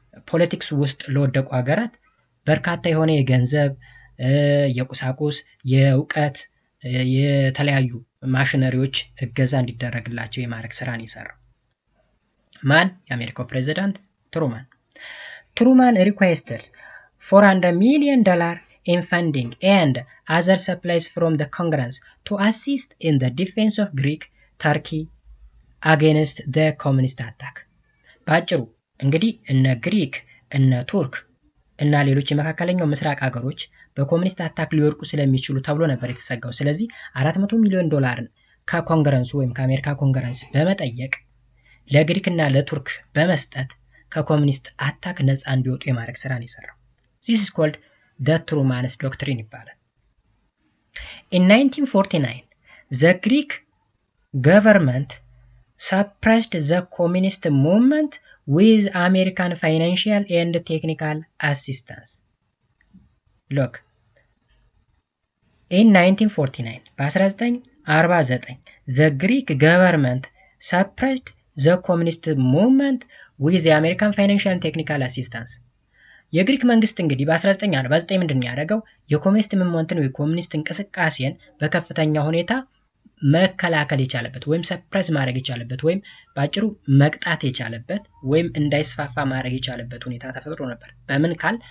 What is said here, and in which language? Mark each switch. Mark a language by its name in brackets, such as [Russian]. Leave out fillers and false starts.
[Amharic] ፖለቲክስ ውስጥ ለወደቁ ሀገራት በርካታ የሆነ የገንዘብ፣ የቁሳቁስ፣ የዕውቀት፣ የተለያዩ ማሽነሪዎች እገዛ እንዲደረግላቸው የማድረግ ስራን ይሰራል። ማን? የአሜሪካው ፕሬዚዳንት ትሩማን። [English] ትሩማን requested $400 million in funding and other supplies from the Congress to assist in the defense of Greek Turkey against the communist attack. [Amharic] ባጭሩ እንግዲህ እነ ግሪክ እነ ቱርክ እና ሌሎች የመካከለኛው ምስራቅ ሀገሮች በኮሙኒስት አታክ ሊወድቁ ስለሚችሉ ተብሎ ነበር የተሰጋው። ስለዚህ $400 ሚሊዮን ከኮንግረሱ ወይም ከአሜሪካ ኮንግረስ በመጠየቅ ለግሪክና ለቱርክ በመስጠት ከኮሙኒስት አታክ ነፃ እንዲወጡ የማድረግ ስራን ይሰራል። [English] This is called the Truman's Doctrine [Amharic] ይባላል። [English] In 1949, the Greek government suppressed the communist movement with American financial and technical assistance. Look, in 1949, በ1949 the Greek government suppressed the communist movement with the American financial and technical assistance. [Amharic] የግሪክ መንግስት እንግዲህ በ1949 ምንድን ያደረገው የኮሙኒስት ሙቭመንትን ወይ ኮሙኒስት እንቅስቃሴን በከፍተኛ ሁኔታ መከላከል የቻለበት ወይም ሰፕረስ ማድረግ የቻለበት ወይም ባጭሩ መቅጣት የቻለበት ወይም እንዳይስፋፋ ማድረግ የቻለበት ሁኔታ ተፈጥሮ ነበር። በምን ካል?